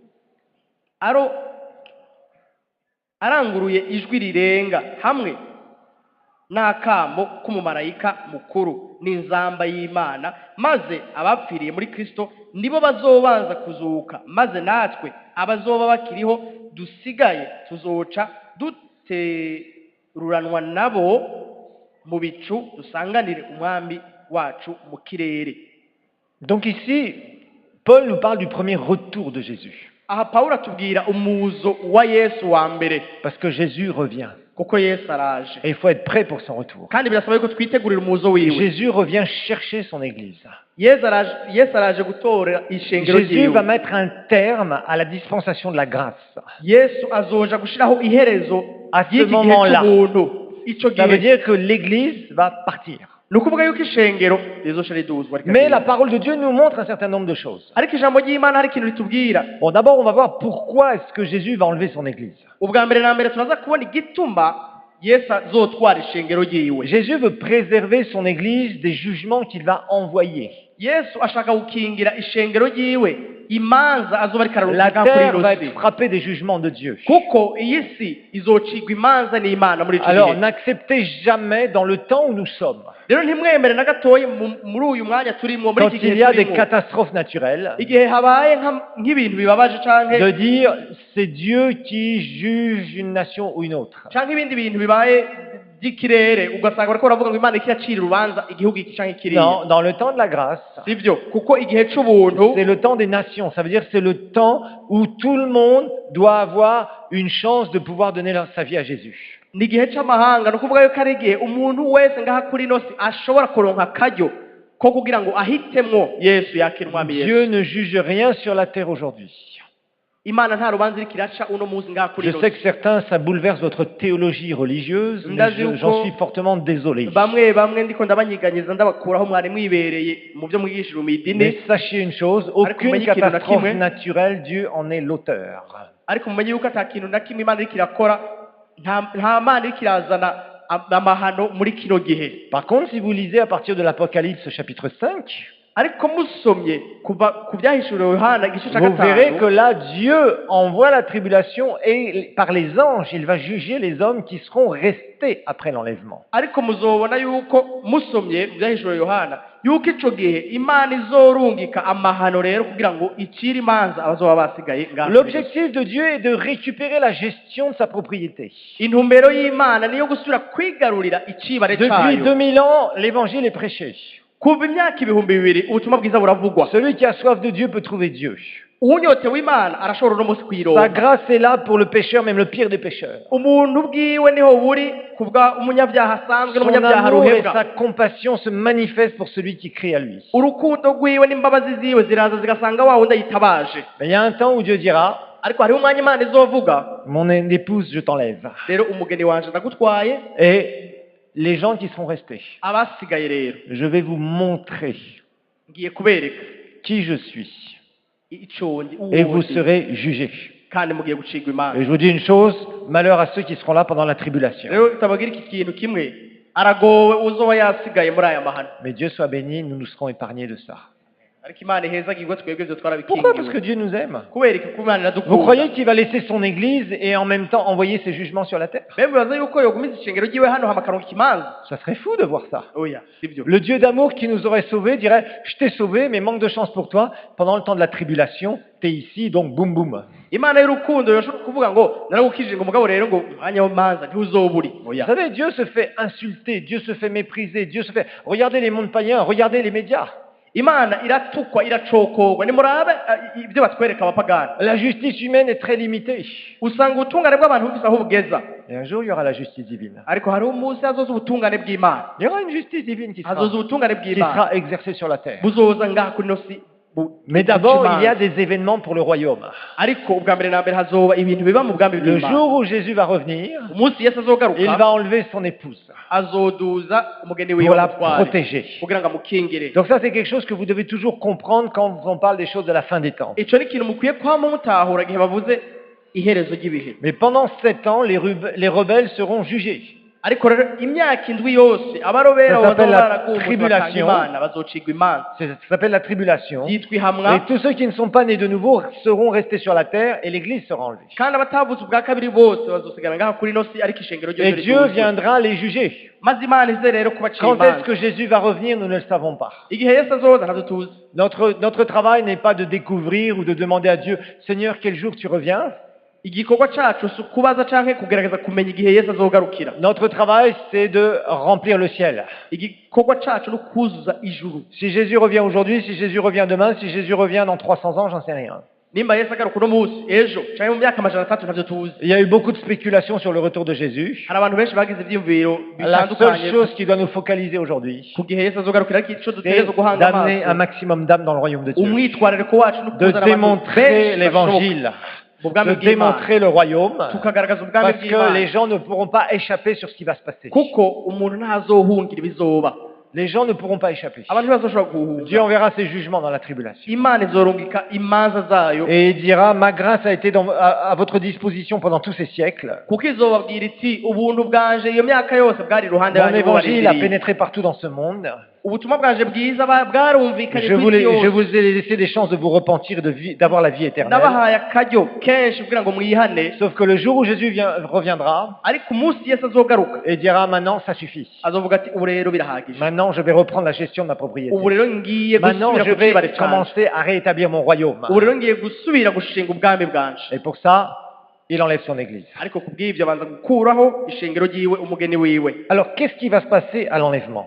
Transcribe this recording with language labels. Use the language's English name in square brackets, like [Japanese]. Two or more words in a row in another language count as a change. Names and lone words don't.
[Rundi] aranguruye ijwi rirenga hamwe n'akamo k'umumarayika mukuru n'inzamba y'Imana, maze abapfiriye muri Kristo nibo bazobanza kuzuka, maze natwe abazoba bakiriho dusigaye tuzoca duteruranwa nabo mu bicu dusanganire umwami wacu mu kirere. [French] Donc ici, Paul nous parle du premier retour de Jésus. [Rundi] Aha Pawulo atubwira umuzo wa Yesu wa mbere, [French] Parce que Jésus revient. [Rundi] kuko Yesu araje [French] Et il faut être prêt pour son retour. [Rundi] kandi birasaba yuko twitegurira umuzo wiwe. [French] Jésus revient chercher son Église. [Rundi] Yesu araje gutora ishengero [French] Jésus [Rundi] ryiwe. [French] va mettre un terme à la dispensation de la grâce. [Rundi] Yesu azoja gushiraho iherezo [French] À ce [Rundi] y'iki gihe [French] moment-là. [Rundi] cy'ubuntu. Ico [French] Ça veut [Rundi] gihe [French] dire que l'Église va partir. [Rundi] ni ukuvuga yuko ishengero rizoca riduzwa [French] Mais la parole de Dieu nous montre un certain nombre de choses. [Rundi] ariko ijambo ry'imana hari ikintu ritubwira. [French] Bon, d'abord, on va voir pourquoi est-ce que Jésus va enlever son église. [Rundi] ubwa mbere na mbere turaza kubona igituma yesu azotwara ishengero ryiwe. [French] Jésus veut préserver son église des jugements qu'il va envoyer. [Rundi] yesu ashaka gukingira ishengero ryiwe imanza azoba ariko [French] La [Rundi] ararungika kuri [French] terre va [Rundi] ino si, [French] être frappée des jugements de Dieu. [Rundi] kuko iyi si izocigwa imanza n'imana muri icyo [French] Alors, [Rundi] gihe. [French] n'acceptez jamais dans le temps où nous sommes, [Rundi] rero ntimwemere na gatoya muri uyu mwanya turimo, muri [French] quand [Rundi] iki [French] il y [Rundi] gihe [French] a des [Rundi] turimo, [French] catastrophes naturelles, [Rundi] igihe habaye nk'ibintu bibabaje canke [French] de dire c'est Dieu qui juge une nation ou une autre. [Rundi] canke ibindi bintu bibaye by'ikirere, ugasanga bariko baravuga ngo imana ikiyacira urubanza igihugu iki canke kiriya. [French] Non, dans le temps de la grâce, [Rundi] sivyo, kuko igihe c'ubuntu [French] c'est le temps des nations. Ça veut dire que c'est le temps où tout le monde doit avoir une chance de pouvoir donner sa vie à Jésus. [Rundi] ni igihe c'amahanga, ni ukuvuga yuko ari igihe umuntu wese ngaha kuri ino si ashobora kuronka akaryo ko kugira ngo ahitemwo yesu yakira umwami yesu. [French] Dieu ne juge rien sur la terre aujourd'hui. [Rundi] imana nta rubanza iriko iraca uno munsi ngaha kuri [French] Je [Rundi] ino [French] sais [Rundi] si. [French] que certains, ça bouleverse votre théologie religieuse, mais j'en suis fortement désolé. [Rundi] bamwe ndiko ndabanyiganyiza ndabakuraho mwari mwibereye mu byo mwigishije mu idini, [French] Mais sachez une chose, aucune catastrophe naturelle, Dieu en est l'auteur. [Rundi] ariko mumenye yuko ata kintu na kimwe imana iriko irakora, nta mana iriko irazana amahano muri kino gihe. [French] Par contre, si vous lisez à partir de l'Apocalypse chapitre 5, [Rundi] ariko musomye kuva ku byahishuriwe Yohana igice cya [French] vous verrez que [Rundi] gatanu, [French] là, Dieu envoie la tribulation et par les anges, il va juger les hommes qui seront restés après l'enlèvement. [Rundi] ariko muzobona yuko musomye ku byahishuriwe Yohana yuko ico gihe imana izorungika amahano rero kugira ngo icire imanza abazoba basigaye ngaho. [French] L'objectif de Dieu est de récupérer la gestion de sa propriété. [Rundi] intumbero y'imana niyo gusubira kwigarurira icibare [French] Depuis [Rundi] cayo. [French] 2000 ans, l'évangile est prêché. [Rundi] kuva imyaka 2000 ubutumwa bwiza buravugwa. [French] Celui qui a soif de Dieu peut trouver Dieu. [Rundi] uwunyotewe imana arashobora uno munsi [French] Sa [Rundi] kuyironka. [French] grâce est là pour le pécheur, même le pire des pécheurs. [Rundi] umuntu bwiwe niho buri kubwa umunyabyaha asanzwe [French] Son [Rundi] n'umunyabyaha [French] amour et [Rundi] ruhebwa. [French] sa compassion se manifestent pour celui qui crie à lui. [Rundi] urukundo rwiwe n'imbabazi ziwe ziraza zigasanga wa wundi ayitabaje. [French] Mais il y a un temps où Dieu dira, [Rundi] ariko hariho umwanya imana izovuga, [French] mon épouse, je t'enlève. [Rundi] rero umugeni wanje ndagutwaye, [French] Et les gens qui seront restés, [Rundi] abasigaye rero [French] je vais vous montrer [Rundi] ngiye kubereka [French] qui je suis. [Rundi] ico ndi [French] Et vous [Rundi] uwundi, [French] serez jugés. [Rundi] kandi mugiye gucigwa [French] Et [Rundi] imanza. [French] je vous dis une chose, malheur à ceux qui seront là pendant la tribulation. [Rundi] rero tabagira iki kintu kimwe, aragowe uzoba yasigaye muri aya mahano. [French] Mais Dieu soit béni, nous nous serons épargnés de ça. [Rundi] ariko imana ihezagirwe twebwe ivyo [French] Pourquoi? Parce que [Rundi] twarabikingiwe. [French] Dieu nous aime. [Rundi] kubera iki ko imana [French] Vous croyez [Rundi] iradukunda. [French] qu'il va laisser son église et en même temps envoyer ses jugements sur la terre? [Rundi] mbe mubaza yuko yogumiza ishengero ryiwe hano hama akaronka ikimanza? [French] Ça serait fou de voir ça. [Rundi] oya sivyo. [French] Le Dieu d'amour qui nous aurait sauvés dirait, je t'ai sauvé, mais manque de chance pour toi, pendant le temps de la tribulation, t'es ici, donc boum boum. [Rundi] imana y'urukundo yoshobora kuvuga ngo naragukijije ngo mugabo rero ngo umwanya w'imanza ntuzoburi. [French] Vous [Rundi] oya. [French] savez, Dieu se fait insulter, Dieu se fait mépriser, Dieu se fait... Regardez les mondes païens, regardez les médias. [Rundi] imana iratukwa iracokorwa, nimurabe ibyo batwereka abapagani. [French] La justice humaine est très limitée. [Rundi] usanga ubutungane bw'abantu bufise aho bugeza, [French] Et un jour, il y aura la justice divine. [Rundi] ariko hariho umunsi hazoza ubutungane bw'imana. [French] Il y aura une justice divine qui [Rundi] hazoza ubutungane [French] qui [Rundi] bw'imana [French] sera exercée sur la terre. [Rundi] buzoza ngaha kuri ino si. [French] Mais d'abord, il y a des événements pour le royaume. [Rundi] ariko ubwa mbere na mbere hazoba ibintu biba mu bwami [French] Le [Rundi] bw'imana. [French] jour où Jésus va revenir, [Rundi] umunsi yesu [French] il [Rundi] azogaruka [French] va enlever son épouse [Rundi] azoduza umugeni wiwe [French] pour la [Rundi] amutware [French] protéger. [Rundi] kugira ngo amukingire. [French] Donc ça, c'est quelque chose que vous devez toujours comprendre quand on parle des choses de la fin des temps. [Rundi] ico ni ikintu mukwiye kwama mutahura igihe bavuze iherezo ry'ibihe. [French] Mais pendant 7 ans, les rebelles seront jugés. [Rundi] ariko rero imyaka indwi yose abarobera [French] Ça s'appelle [Rundi] bazaba [French] la [Rundi] baragumutse [French] tribulation. [Rundi] bakanga imana bazocigwa imanza. [French] Ça s'appelle la tribulation. [Rundi] yitwa [French] Et [Rundi] ihamwa, [French] tous ceux qui ne sont pas nés de nouveau seront restés sur la terre et l'Église sera enlevée. [Rundi] kandi abatavutse ubwa kabiri bose bazosigara ngaha kuri ino si, ariko ishengero [French] Et [Rundi] ryose [French] Dieu [Rundi] rituzwe. [French] viendra les juger. [Rundi] maze imana ize rero kubacira [French] Quand est-ce [Rundi] imanza. [French] que Jésus va revenir, nous ne le savons pas. [Rundi] igihe yesu azoza ntabyo tuzi. [French] Notre travail n'est pas de découvrir ou de demander à Dieu, Seigneur, quel jour tu reviens? [Rundi] igikorwa cacu si ukubaza canke kugerageza kumenya igihe yesu azogarukira. [French] Notre travail, c'est de remplir le ciel. [Rundi] igikorwa cacu ni ukuzuza ijuru. [French] Si Jésus revient aujourd'hui, si Jésus revient demain, si Jésus revient dans 300 ans, j'en sais rien. [Rundi] nimba yesu agaruka uno munsi, ejo canke mu myaka 300 ntabyo tuzi. [French] Il y a eu beaucoup de spéculations sur le retour de Jésus. [Rundi] hari abantu benshi bagize ivyiyumviro [French] La seule [Rundi] bitandukanye [French] chose qui doit nous focaliser aujourd'hui, [Rundi] ku gihe yesu azogarukira, ariko ico [French] c'est [Rundi] dutegerezwa guhanga [French] d'amener un [Rundi] amaso [French] maximum d'âmes dans le royaume de Dieu. [Rundi] umwitwarariko wacu ni [French] De [Rundi] ukuzana abantu [French] démontrer [Rundi] benshi bashoboka [French] l'évangile, [Rundi] mu bwami [French] de [Rundi] bw'Imana, [French] démontrer le royaume, [Rundi] tukagaragaza ubwami [French] parce que les [Rundi] bw'Imana, [French] gens ne pourront pas échapper sur ce qui va se passer. [Rundi] kuko umuntu ntazohungira ibizoba. [French] les gens ne pourront pas échapper. [Rundi] abantu ntibazoshobora [French] Dieu [Rundi] guhuza [French] enverra ses jugements dans la tribulation. [Rundi] imana izorungika imanza zayo [French] Et il dira, ma grâce a été à votre disposition pendant tous ces siècles. [Rundi] kuko izobabwira iti ubuntu bwanje iyo myaka yose bwari iruhande [French] Mon [Rundi] yanyu [French] évangile a [Rundi] bubarindiriye [French] pénétré partout dans ce monde. [Rundi] ubutumwa bwanje bwiza bwarumvikanye [French] Je [Rundi] ku isi [French] je [Rundi] yose [French] vous ai laissé des chances de vous repentir et d'avoir la vie éternelle. [Rundi] nabahaye akaryo kenshi kugira ngo mwihane [French] Sauf que le jour où Jésus reviendra [Rundi] ariko umunsi yesu azogaruka [French] et dira, maintenant ça suffit. [Rundi] azovuga ati ubu rero birahagije [French] Maintenant je vais reprendre la gestion de ma propriété. [Rundi] ubu rero ngiye [French] Maintenant [Rundi] gusubira [French] je [Rundi] ku kibare [French] vais [Rundi] canje [French] commencer à rétablir mon royaume. [Rundi] ubu rero ngiye gusubira gushinga ubwami bwanje [French] Et pour ça, il enlève son église. [Rundi] ariko kubw'ibyo abanza gukuraho ishengero ryiwe umugeni wiwe [French] Alors qu'est-ce qui va se passer à l'enlèvement?